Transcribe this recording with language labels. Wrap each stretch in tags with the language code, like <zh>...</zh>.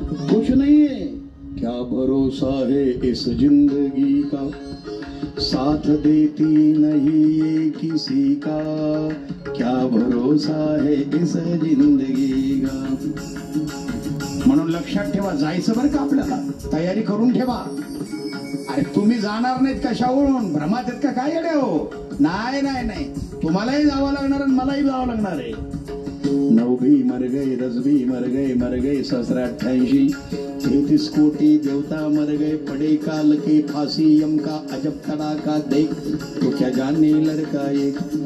<hi>कुछ नहीं है क्या भरोसा है इस जिंदगी का. साथ देती नहीं ये किसी का. क्या भरोसा है इस जिंदगी का.</hi> <mr>म्हणून लक्षात ठेवा, जायचं बरं का आपल्याला. तयारी करून ठेवा. अरे तुम्ही जाणार नाहीत कशावरून, भ्रमात आहेत का काय येडे हो. नाही तुम्हालाही जावं लागणार आणि मलाही जावं लागणार आहे.</mr> <hi>9 भी मर गए, 10 भी मर गए सहस्राठ्यांशी. 33 कोटी देवता मर गए, पड़े काल के फांसी यम का अजब तड़ाका देख. तो क्या जाने लड़का एक.</hi>